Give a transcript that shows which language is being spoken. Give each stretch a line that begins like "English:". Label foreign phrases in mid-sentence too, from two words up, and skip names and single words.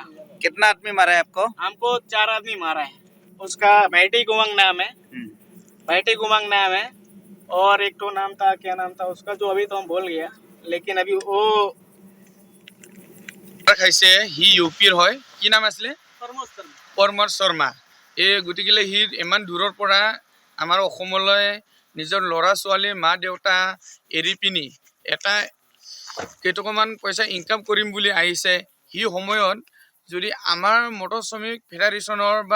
Hindi: कितना आदमी मारा है आपको? हमको 4 आदमी मारा है। उसका बैठी गुमंग नाम है बैठी गुमंग नाम है और एक तो नाम था क्या नाम था उसका जो अभी तो हम भूल गया लेकिन अभी वो
Assamese: খাইছে হি ইউপিৰ হয় কি নাম আছিলে পৰমৰ শৰ্মা এই গতিকে হি ইমান দূৰৰ পৰা আমাৰ অসমলৈ নিজৰ ল'ৰা ছোৱালী মা দেউতা এৰি পিনি এটা কেইটকামান পইচা ইনকাম কৰিম বুলি আহিছে হি সময়ত যদি আমাৰ মটৰ শ্ৰমিক ফেডাৰেশ্যনৰ বা